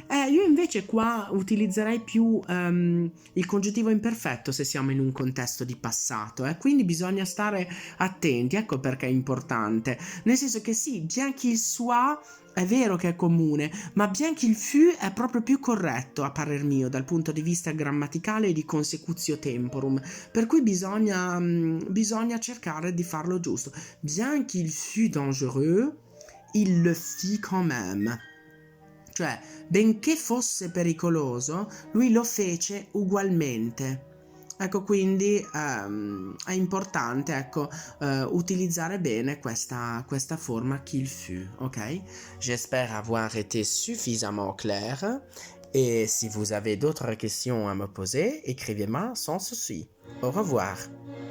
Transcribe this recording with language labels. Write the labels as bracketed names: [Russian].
[Italian] io invece qua utilizzerei più il congiuntivo imperfetto se siamo in un contesto di passato, quindi bisogna stare attenti, ecco perché è importante, nel senso che sì, [French] bien qu'il soit [Italian] è vero che è comune, ma [French] bien qu'il fût [Italian] è proprio più corretto a parer mio dal punto di vista grammaticale e di consecutio temporum, per cui bisogna cercare di farlo giusto. [French] Bien qu'il fût dangereux, il le fit quand même. [Italian] Cioè, benché fosse pericoloso, lui lo fece ugualmente. Ecco, quindi è importante, ecco, utilizzare bene questa forma qu'il fut, ok? [French] J'espère avoir été suffisamment clair. Et si vous avez d'autres questions à me poser, écrivez-moi sans souci. Au revoir.